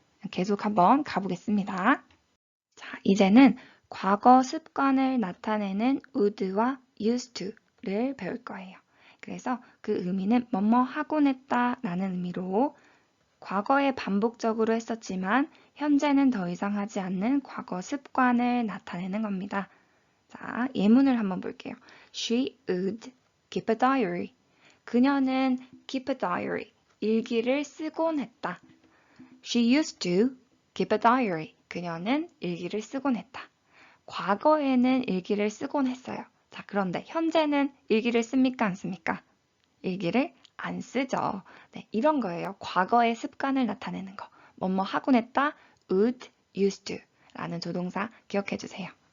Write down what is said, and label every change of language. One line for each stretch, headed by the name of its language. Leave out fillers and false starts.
Korean: 계속 한번 가보겠습니다. 자, 이제는 과거 습관을 나타내는 would와 used to를 배울 거예요. 그래서 그 의미는 뭐뭐 하곤 했다 라는 의미로 과거에 반복적으로 했었지만 현재는 더 이상 하지 않는 과거 습관을 나타내는 겁니다. 자, 예문을 한번 볼게요.
English: She would keep a diary. 그녀는 keep a diary.
Korean: 일기를 쓰곤 했다.
English: She used to keep a diary.
Korean: 그녀는 일기를 쓰곤 했다. 과거에는 일기를 쓰곤 했어요. 자, 그런데 현재는 일기를 씁니까? 안 씁니까? 일기를 안 쓰죠. 네, 이런 거예요. 과거의 습관을 나타내는 거. 뭐뭐 하곤 했다, would, used to 라는 조동사 기억해 주세요.